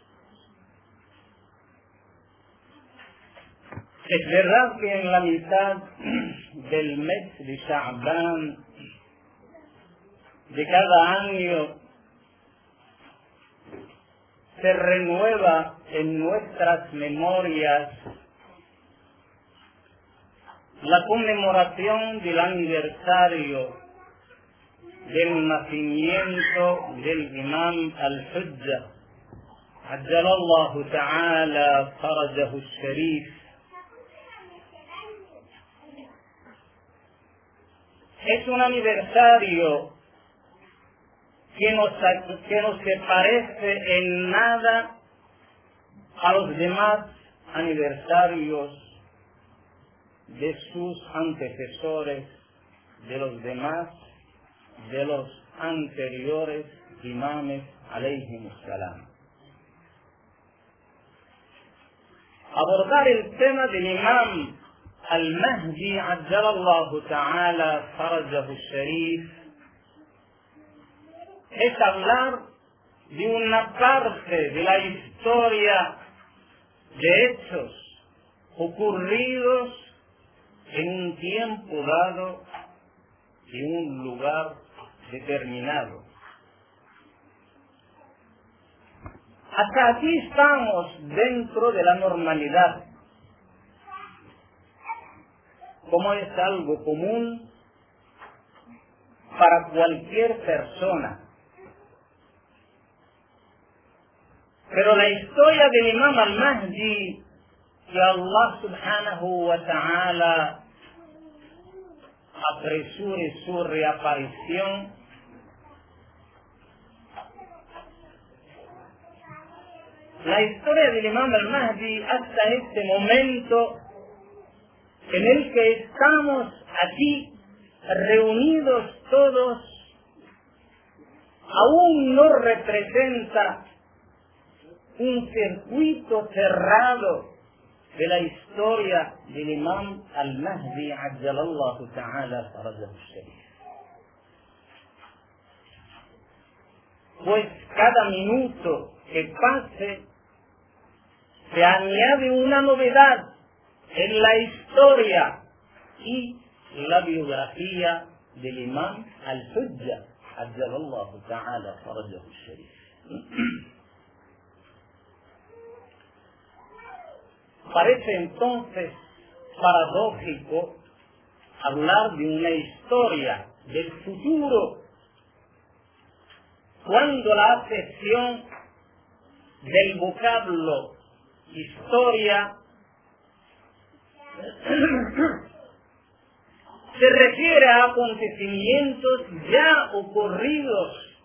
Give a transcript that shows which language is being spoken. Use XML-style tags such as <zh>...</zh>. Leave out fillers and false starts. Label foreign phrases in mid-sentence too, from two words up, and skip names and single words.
<es>Es verdad que en la mitad del mes de Sha'ban de cada año se renueva en nuestras memorias la conmemoración del aniversario del nacimiento del Imam al-Hujja,</es> <ar>عجل الله تعالى فرجه الشريف.</ar> <es>Es un aniversario que no se parece en nada a los demás aniversarios de sus antecesores, de los anteriores imames</es> <ar>عليهم السلام.</ar> <es>Abordar el tema del Imam al-Mahdi,</es> <ar>عجل الله تعالى فرجه الشريف,</ar> <es>es hablar de una parte de la historia de hechos ocurridos en un tiempo dado y un lugar determinado. Hasta aquí estamos dentro de la normalidad, como es algo común para cualquier persona. Pero la historia del Imam al-Mahdi, que</es> <ar>الله سبحانه وتعالى</ar> <es>apresure su reaparición, la historia del Imam al-Mahdi hasta este momento en el que estamos aquí reunidos todos, aún no representa un circuito cerrado de la historia del Imam al-Mahdi,</es> <ar>عجل الله تعالى فرجه الشريف.</ar> <es>Pues cada minuto que pase se añade una novedad en la historia y la biografía del Imam al-Hujja,</es> <ar>عجل الله تعالى فرجه الشريف.</ar> <es>Parece entonces paradójico hablar de una historia del futuro, cuando la acepción del vocablo historia se refiere a acontecimientos ya ocurridos.</es>